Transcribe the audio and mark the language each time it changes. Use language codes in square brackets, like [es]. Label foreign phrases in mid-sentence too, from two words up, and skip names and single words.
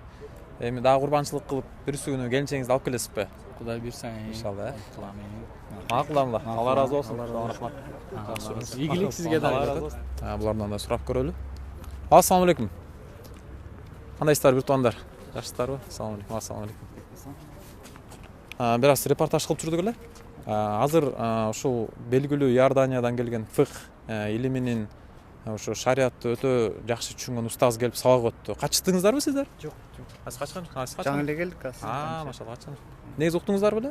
[ky] Эми дагы курбанчылык кылып бирсү күнү келинчеңизди алып келесизби? Кудай буйрса, иншалла. Макул. Алла разы болсун. Рахмат. Ийгилик сизге дагы. Булардан да сурап көрөлү. [ar] السلام عليكم. [ky] Кандайсыздар бир туугандар? Жакшысыздарбы? [ar] السلام عليكم. السلام عليكم. [ky] Бир аз репортаж кылып жүрдүк эле. Азыр ушул белгилүү Иорданиядан келген фикх илиминин ушу шариатты өтө жакшы түшүнгөн устаз келип сабак өттү. Качтыңыздарбы сиздер? Жок. Аз качкан? Жаңы эле келдик азыр. Машалла, качкан. Негизи уктуңуздар беле?